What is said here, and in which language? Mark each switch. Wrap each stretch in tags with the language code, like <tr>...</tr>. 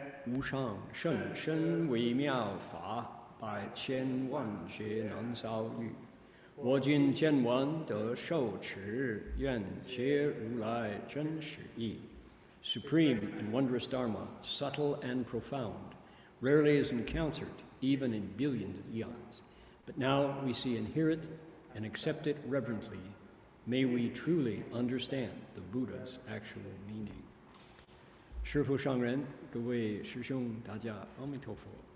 <zh>无上甚深微妙法，百千万劫难遭遇。我今见闻得受持，愿解如来真实义。</zh> <en>Supreme and wondrous Dharma, subtle and profound, rarely is encountered, even in billions of eons. But now we see and hear it and accept it reverently. May we truly understand the Buddha's actual meaning.</en> <zh>师父上人，各位师兄，大家阿弥陀佛。</zh>